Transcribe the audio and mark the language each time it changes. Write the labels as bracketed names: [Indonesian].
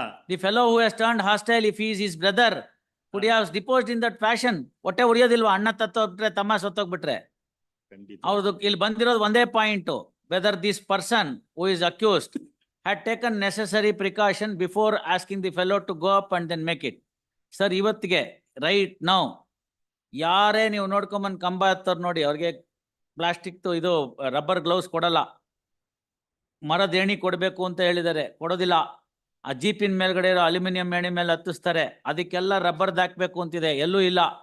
[English] The fellow who has turned hostile, if he is his brother, could he have deposed in that fashion? [Kannada] ಹೊಟ್ಟೆ ಉರಿಯೋದಿಲ್ವಾ ಅಣ್ಣ ತತ್ತೋಗ್ಬಿಟ್ರೆ, ತಮ್ಮ ಸತ್ತೋಗ್ಬಿಟ್ರೆ? ಹೌದು, ಇಲ್ಲಿ ಬಂದಿರೋದು ಒಂದೇ point. [English] Whether this person who is accused had taken necessary precaution before asking the fellow to go up and then make it. [Kannada] Sir, ಇವತ್ತಿಗೆ right now ಯಾರೇ ನೀವು ನೋಡ್ಕೊಂಬಂದು ಕಂಬ ಹತ್ತೋರು ನೋಡಿ, ಅವ್ರಿಗೆ ಪ್ಲಾಸ್ಟಿಕ್ ಇದು ರಬ್ಬರ್ ಗ್ಲೌಸ್ ಕೊಡಲ್ಲ. ಮರದ ಏಣಿ ಕೊಡಬೇಕು ಅಂತ ಹೇಳಿದ್ದಾರೆ, ಕೊಡೋದಿಲ್ಲ. ಆ ಜೀಪಿನ ಮೇಲ್ಗಡೆ ಇರೋ ಅಲ್ಯೂಮಿನಿಯಂ ಏಣಿ ಮೇಲೆ ಹತ್ತಿಸ್ತಾರೆ, ಅದಕ್ಕೆಲ್ಲ ರಬ್ಬರ್ದು ಹಾಕ್ಬೇಕು ಅಂತಿದೆ, ಎಲ್ಲೂ ಇಲ್ಲ.